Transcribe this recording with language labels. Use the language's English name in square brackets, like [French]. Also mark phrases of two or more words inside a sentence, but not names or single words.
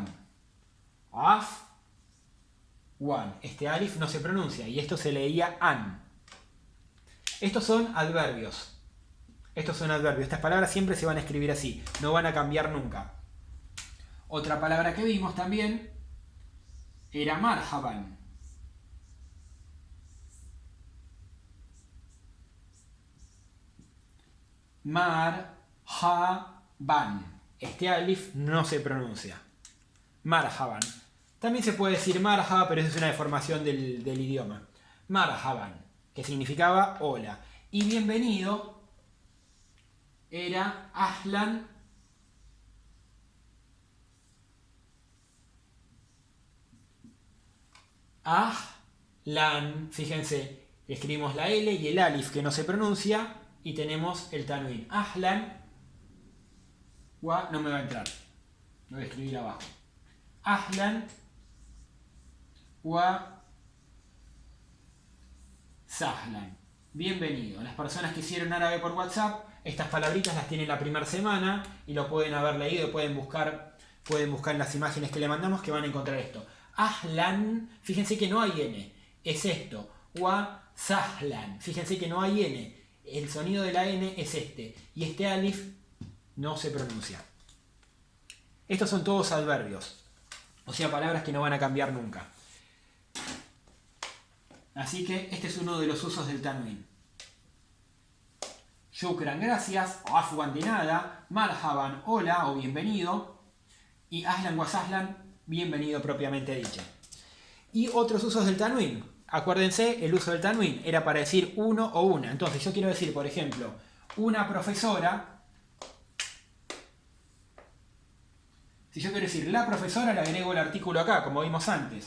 [Spanish] Af, wan. Este alif no se pronuncia y esto se leía an. Estos son adverbios. Estos son adverbios. Estas palabras siempre se van a escribir así. No van a cambiar nunca. Otra palabra que vimos también era marhaban. Marhaban. Este alif no se pronuncia. Marhaban. También se puede decir marhaba, pero eso es una deformación del idioma. Marhaban, que significaba hola. Y bienvenido era [Arabic] أهلا أهلا. [Spanish] Fíjense, escribimos la L y el alif que no se pronuncia y tenemos el tanwin. [Arabic] أهلا و [Spanish] no me va a entrar. Lo voy a escribir abajo. [Arabic] أهلا وسهلا. [Spanish] Bienvenido. Las personas que hicieron árabe por WhatsApp, estas palabritas las tienen la primera semana y lo pueden haber leído, pueden buscar en las imágenes que le mandamos que van a encontrar esto. Ahlan, fíjense que no hay N, es esto. [Arabic] وسهلا, [Spanish] fíjense que no hay N, el sonido de la N es este. Y este alif no se pronuncia. Estos son todos adverbios, o sea, palabras que no van a cambiar nunca. Así que este es uno de los usos del tanwin. Shukran, gracias. Afwan, de nada. Marhaban, hola o bienvenido. [Arabic] Y أهلا وسهلا, [Spanish] bienvenido propiamente dicho. Y otros usos del tanwin. Acuérdense, el uso del tanwin era para decir uno o una. Entonces yo quiero decir, por ejemplo, una profesora. Si yo quiero decir la profesora, le agrego el artículo acá, como vimos antes.